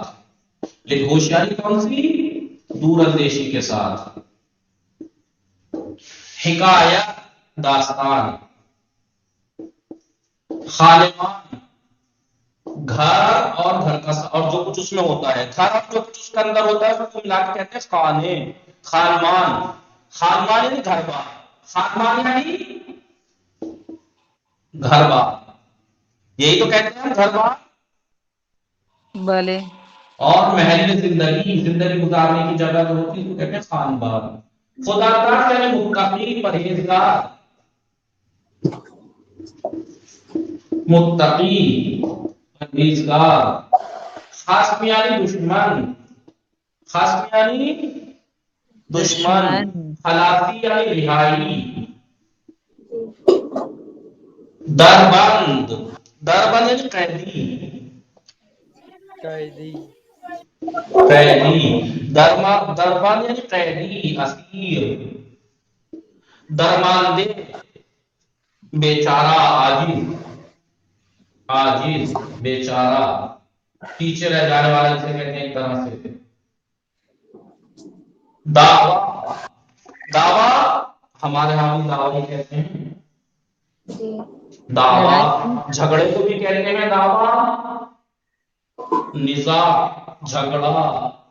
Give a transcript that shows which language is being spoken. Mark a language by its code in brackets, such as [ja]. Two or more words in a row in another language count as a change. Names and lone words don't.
[ur] لیکن ہوشیاری کون سی؟ دور اندیشی کے ساتھ. حکایت داستان. خالمان گھر اور گھر کا اور جو کچھ اس میں ہوتا ہے. گھر اور جو کچھ اس کے اندر ہوتا ہے اس کو ملا کے کہتے ہیں خانے. خانمان. خانمان یعنی گھر بار. خانمان یعنی گھر بار. یہی تو کہتے ہیں گھر بار. بھلے. اور محل زندگی، زندگی گزارنے کی جگہ جو ہوتی ہے اس کو کہتے ہیں خانبار. خدا دار یعنی متقی، پرہیزگار. متقی، پرہیزگار. خاص یعنی دشمن. خاص یعنی دشمن. خلاصی یعنی رہائی. دربند. دربند یعنی قیدی. قیدی. قیدی. دربند یعنی قیدی، اسیر. درماندے بیچارہ، عاجز. عاجز، بیچارہ، پیچھے رہ جانے والا جسے کہتے ہیں ایک طرح سے. دعوا. دعوا ہمارے ہاں بھی دعوا ہی کہتے ہیں. دعوا جھگڑے کو بھی کہتے ہیں دعوا. نزاع، جھگڑا.